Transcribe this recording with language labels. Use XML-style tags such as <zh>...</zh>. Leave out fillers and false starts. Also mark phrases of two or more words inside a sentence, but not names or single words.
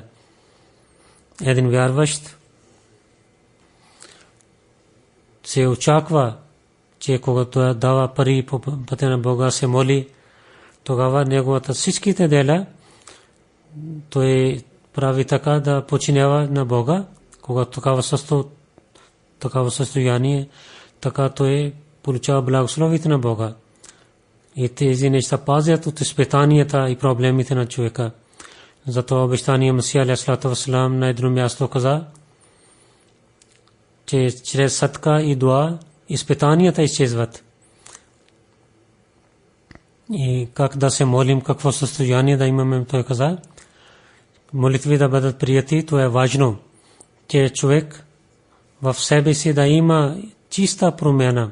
<bg>Един вярващ се очаква, че когато дава пари по пътя на Бога, се моли, тогава неговата всичките дела той прави така да починява на Бога. Когато такава състояние, така той получава благословите на Бога. И тези неща пазят от изпитанията и проблемите на човека. Зато обещания Масия</bg> <ar>عليه الصلاة والسلام</ar> <bg>на едно място каза, че чрез садка и дуа изпитанията изчезват. И как да се молим, какво състояние да имаме, той каза. Молитви да бъдат прияти, то е важно, че човек в себе си да има чиста промяна.</bg>